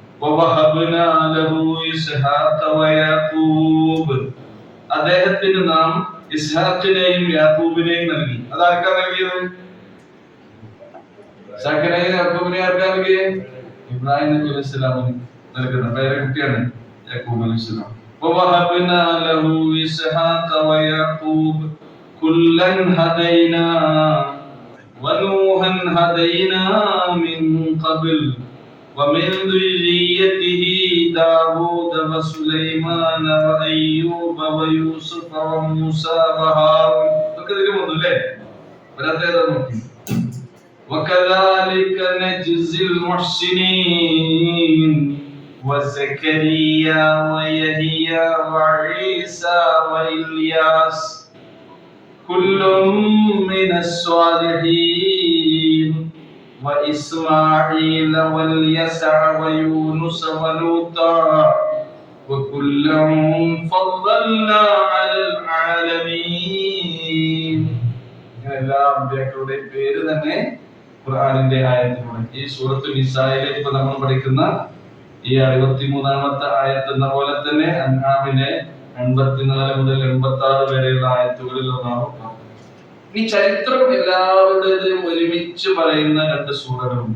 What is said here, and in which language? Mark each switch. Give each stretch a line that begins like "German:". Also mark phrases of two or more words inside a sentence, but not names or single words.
Malayalam: അദ്ദേഹത്തിന് നാം ഇസ്ഹാഖിനെയും യാക്കൂബിനെയും നൽകി. അതാർക്കാ നൽകിയത്? ഇസ്ഹാഖിനെയും യാക്കൂബിനെയും ആർക്കാ നൽകിയത്? ഇബ്രാഹിം നബി അലൈഹി സ്വലാമിന് നൽകുന്ന പേരെ കുട്ടിയാണ് യാക്കൂബ് അലൈഹി സ്വലാം.
Arabic: وَوَهَبْنَا لَهُ إِسْحَاقَ وَيَعْقُوبَ كُلًّا هَدَيْنَا وَنُوحًا هَدَيْنَا مِن قَبْلُ وَمِن ذُرِّيَّتِهِ دَاوُودَ وَسُلَيْمَانَ وَأَيُّوبَ وَيُوسُفَ وَمُوسَى وَهَارُونَ.
Malayalam: ഇതൊക്കെ ഇതിൽ വന്നുല്ലേ? വരാത്തേതാ നോക്കി.
Arabic: وَكَذَلِكَ نَجْزِي الْمُحْسِنِينَ وزكريا ويحيى وعيسى وإلياس كل من الصالحين وإسماعيل واليسع ويونس ولوطا وكلا فضلنا على العالمين.
Malayalam: എല്ലാ അമ്പിയാക്കളുടെയും പേര് തന്നെ ഖുർആനിന്റെ ആയത്തിലൂടെ ഈ സൂറത്തുൽ നിസായിലെ ഇപ്പൊ നമ്മൾ പഠിക്കുന്ന ഈ 63 ആയത്ത് എന്ന പോലെ തന്നെ അൻആമിലെ 84 മുതൽ 86 വരെയുള്ള ആയത്തുകളിൽ ഒന്നാണ്. ഈ ചരിത്രം എല്ലാവരുടേതും ഒരുമിച്ച് പറയുന്ന 2 സൂറകളുണ്ട്.